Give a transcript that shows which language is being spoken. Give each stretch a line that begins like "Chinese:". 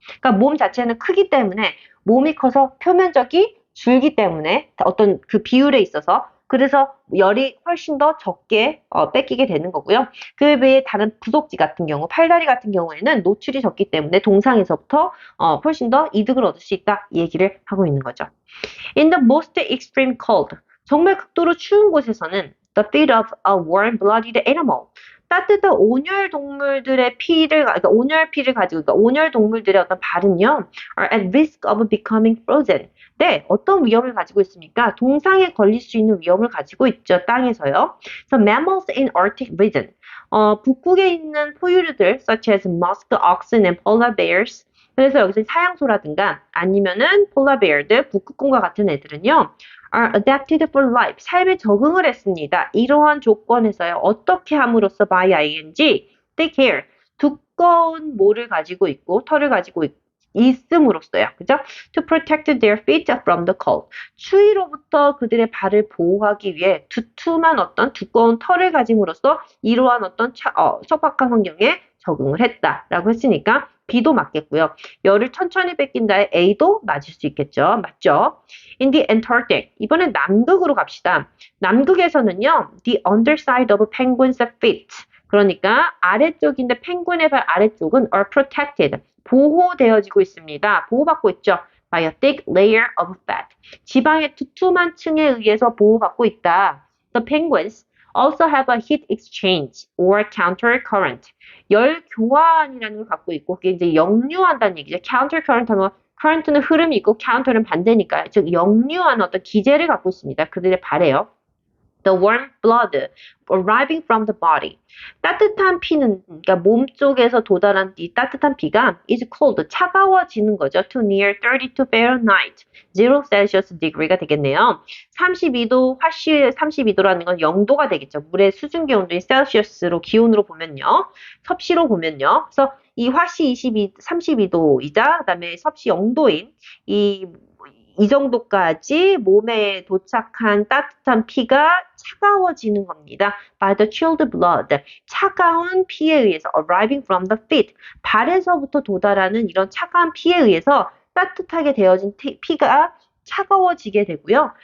Korean: 그러니까 몸 자체는 크기 때문에 몸이 커서 표면적이 줄기 때문에 어떤 그 비율에 있어서 그래서 열이 훨씬 더 적게 뺏기게 되는 거고요. 그 외에 다른 부속지 같은 경우, 팔다리 같은 경우에는 노출이 적기 때문에 동상에서부터 훨씬 더 이득을 얻을 수 있다. 이 얘기를 하고 있는 거죠.
English: In the most extreme cold,
Korean: 정말 극도로 추운 곳에서는
English: the feet of a warm-blooded animal,
Korean: 따뜻한 온열 동물들의 그러니까 온열 피를 가지고, 그러니까 온열 동물들의 어떤 발은요,
English: are at risk of becoming frozen.
Korean: 네, 어떤 위험을 가지고 있습니까? 동상에 걸릴 수 있는 위험을 가지고 있죠, 땅에서요.
English: So mammals in Arctic region,
Korean: 북극에 있는 포유류들,
English: such as musk oxen and polar bears.
Korean: 그래서 여기서 사양소라든가 아니면은 polar bear들, 북극곰과 같은 애들은요,
English: are adapted for life.
Korean: 삶에 적응을 했습니다. 이러한 조건에서요. 어떻게 함으로써 by ing,
English: take care.
Korean: 두꺼운 모를 가지고 있고 털을 가지고 있음으로써요. 그죠?
English: To protect their feet from the cold.
Korean: 추위로부터 그들의 발을 보호하기 위해 두툼한 어떤 두꺼운 털을 가짐으로써 이러한 어떤 척박한 환경에 적응을 했다라고 했으니까 B도 맞겠고요. 열을 천천히 뺏긴다의 A도 맞을 수 있겠죠.
English: 맞죠? In the Antarctic.
Korean: 이번엔 남극으로 갑시다. 남극에서는요.
English: The underside of penguin's feet.
Korean: 그러니까 아래쪽인데 펭귄의 발 아래쪽은
English: are protected.
Korean: 보호되어지고 있습니다. 보호받고 있죠.
English: By a thick layer of fat.
Korean: 지방의 두툼한 층에 의해서 보호받고 있다.
English: The penguins also have a heat exchange or counter current.
Korean: 열 교환이라는 걸 갖고 있고 그게 이제 역류한다는 얘기죠. counter current 하면 current는 흐름이 있고 counter는 반대니까 즉 역류한 어떤 기제를 갖고 있습니다. 그들의 발에요.
English: The warm blood arriving from the body.
Korean: 따뜻한 피는 그러니까 몸 쪽에서 도달한 이 따뜻한 피가
English: is cold
Korean: 차가워지는 거죠.
English: To near 32 Fahrenheit 0 Celsius degree가 되겠네요.
Korean: 32도 화씨 32도라는 건 0도가 되겠죠. 물의 수증기 온도인 셀시어스로 기온으로 보면요. 섭씨로 보면요. 그래서 이 화씨 32도이자 그다음에 섭씨 0도인 이 정도까지 몸에 도착한 따뜻한 피가 차가워지는 겁니다.
English: By the chilled blood.
Korean: 차가운 피에 의해서
English: arriving from the feet.
Korean: 발에서부터 도달하는 이런 차가운 피에 의해서 따뜻하게 되어진 피가 차가워지게 되고요.